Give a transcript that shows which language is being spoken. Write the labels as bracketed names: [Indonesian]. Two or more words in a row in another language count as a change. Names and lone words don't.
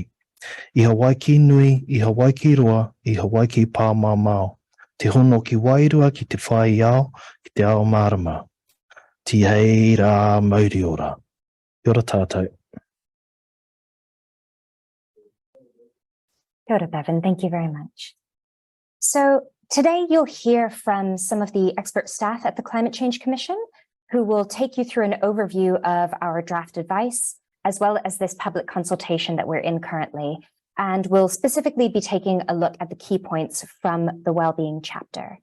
[Māori] I Hawaii nui, I Hawaii roa, I Hawaii pāmāmao. Te hono ki wairua ki te whai ao, ki te ao marama. Ti hei rā mauri ora. Kia ora tātou. Kia ora, Bevan. [English] Thank you very much. So today you'll hear from some of the expert staff at the Climate Change Commission who will take you through an overview of our draft advice, as well as this public consultation that we're in currently. And we'll specifically be taking a look at the key points from the Wellbeing chapter.